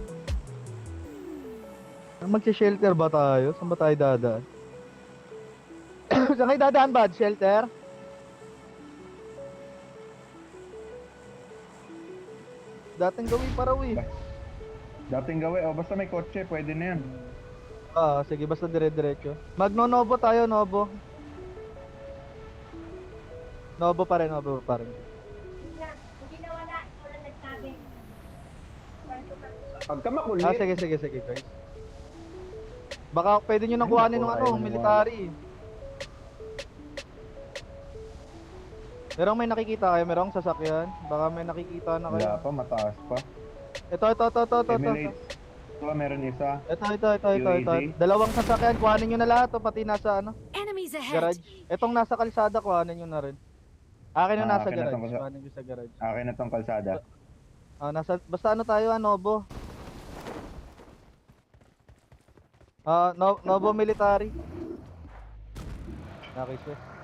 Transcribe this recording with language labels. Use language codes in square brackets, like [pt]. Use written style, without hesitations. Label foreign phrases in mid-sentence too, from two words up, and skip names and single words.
[tl] Magsi-shelter ba tayo? Saan ba tayo dadaan? Saan kayo dadaan, bud? Shelter? Dating gawin para Dating gawin. Basta may kotse. Pwede na yan. Sige, basta dire-diretso. Magno-Novo tayo, Novo. Novo pa rin. Pagka makulit. Sige, guys. Baka pwede nyo nang kuhanin ng military. Merong may nakikita kayo? Merong sasakyan? Baka may nakikita na kayo. Wala pa, mataas pa. Ito. Emirates. Ito, meron isa. Ito. Dalawang sasakyan, kuhanin nyo na lahat. Pati nasa [en] Enemies ahead. [tl] garage. Itong nasa kalsada, kuhanin nyo na rin. Akin yung nasa akin na garage. tong- Kuhanin nyo sa garage. Akin na tong kalsada. Basta tayo, Novo. Novo military. [en] Okay, sir.